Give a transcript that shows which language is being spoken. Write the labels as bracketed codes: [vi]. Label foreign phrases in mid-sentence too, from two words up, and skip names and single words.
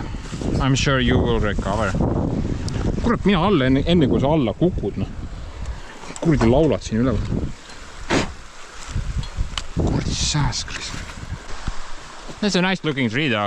[en] I'm sure you will recover. [et] Kurat, mina alla enne kui sa alla kukud, noh. Kuradi laulad siin üleval. Kuradi sääsklis. [en] That's a nice looking tree though.